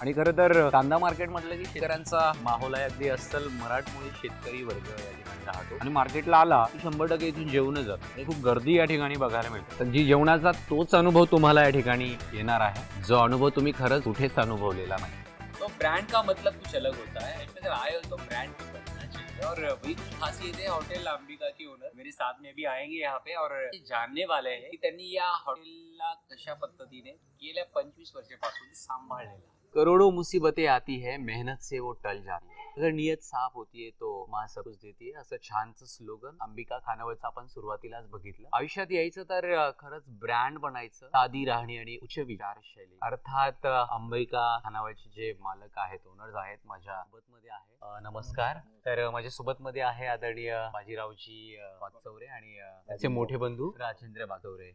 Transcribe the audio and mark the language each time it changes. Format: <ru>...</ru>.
<mr>आणि खरं तर कांदा मार्केट म्हटलं की शेतकऱ्यांचा माहोल आहे, अगदी अस्सल मराठमोळी शेतकरी वर्ग या ठिकाणी राहतो. आणि मार्केटला आला की 100% इथून जेवणच जातं, आणि खूप गर्दी या ठिकाणी बघायला मिळते. तर जी जेवणाचा तोच अनुभव तुम्हाला या ठिकाणी येणार आहे, जो अनुभव तुम्ही खरंच कुठेच अनुभवलेला नाही.</mr> <hi>तो ब्रांड का मतलब कुछ अलग होता है, इसमें अगर आए हो तो ब्रांड भी बनना चाहिए. और वही कुछ खासियत है होटल अंबिका की ओनर मेरे साथ में भी आएंगे यहाँ पे, और जानने वाले हैं की</hi> <mr>त्यांनी या हॉटेलला कशा पद्धतीने गेल्या 25 वर्षापासून सांभाळलेला.</mr> <hi>करोड़ों मुसीबतें आती है, मेहनत से वो टल जाती है, अगर नियत साफ होती है तो माँ सब कुछ देती है.</hi> <mr>असं छानचं स्लोगन अंबिका खानावळचं आपण सुरुवातीलाच बघितलं. आयुष्यात यायचं तर खरंच ब्रँड बनायचं, साधी राहणी आणि उच्च विचारशैली. अर्थात अंबिका खानावळचे जे मालक आहेत, ओनर्स आहेत, माझ्या सोबत मध्ये आहे. नमस्कार. तर माझ्या सोबत मध्ये आहे आदरणीय बाजीरावजी वागचौरे आणि त्याचे मोठे बंधू राजेंद्र वागचौरे.</mr>